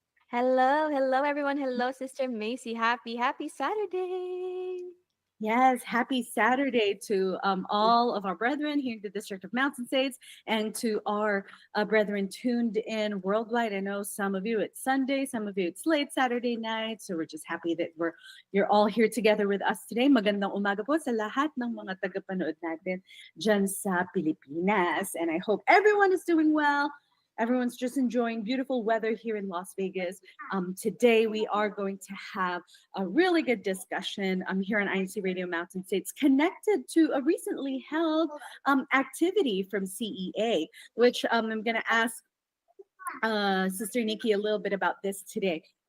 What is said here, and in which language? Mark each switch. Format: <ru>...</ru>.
<en>Hello everyone. Hello, Sister Macy. Happy Saturday. Yes, happy Saturday to all of our brethren here in the District of Mountain States and to our brethren tuned in worldwide. I know some of you it's Sunday, some of you it's late Saturday night, so we're just happy that you're all here together with us today.</en> <tl>Magandang umaga po sa lahat ng mga tagapanood natin dyan sa Pilipinas.</tl> <en>And I hope everyone is doing well. Everyone's just enjoying beautiful weather here in Las Vegas. Today, we are going to have a really good discussion here on INCRadio Mountain States connected to a recently held activity from CEA, which I'm going to ask Sister Nikki a little bit about this today.</en>